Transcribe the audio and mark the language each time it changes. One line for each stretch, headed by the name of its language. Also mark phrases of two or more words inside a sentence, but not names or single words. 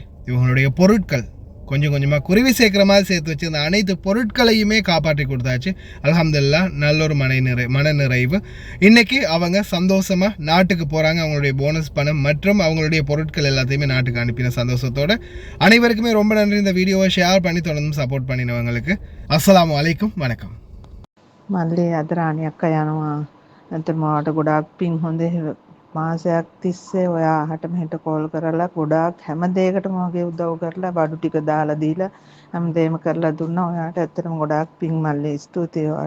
Tamil: இவங்களுடைய பொருட்கள் கொஞ்சம் கொஞ்சமாக குருவி சேர்க்குற மாதிரி சேர்த்து வச்சு அந்த அனைத்து பொருட்களையுமே காப்பாற்றி கொடுத்தாச்சு. அல்ஹம்துலில்லாஹ் நல்ல ஒரு மன நிறைவு. இன்றைக்கி அவங்க சந்தோஷமாக நாட்டுக்கு போகிறாங்க. அவங்களுடைய போனஸ் பணம் மற்றும் அவங்களுடைய பொருட்கள் எல்லாத்தையுமே நாட்டுக்கு அனுப்பின சந்தோஷத்தோடு அனைவருக்குமே ரொம்ப நன்றி. இந்த வீடியோவை ஷேர் பண்ணி தொடர்ந்து சப்போர்ட் பண்ணினவங்களுக்கு
Arabic: السلام عليكم,
Tamil: வணக்கம்.
Sinhala: මල්ලේ අද රාණි අක්කා යනවා. නැත්නම් මාට ගොඩාක් පින් හොඳේ මාසයක් තිස්සේ ඔයා අහට මෙහෙට කෝල් කරලා ගොඩාක් හැම දෙයකටම වගේ උදව් කරලා බඩු ටික දාලා දීලා හැමදේම කරලා දුන්නා. ඔයාට ඇත්තටම ගොඩාක් පිං මල්ලි. ස්තුතියි ඔයාට.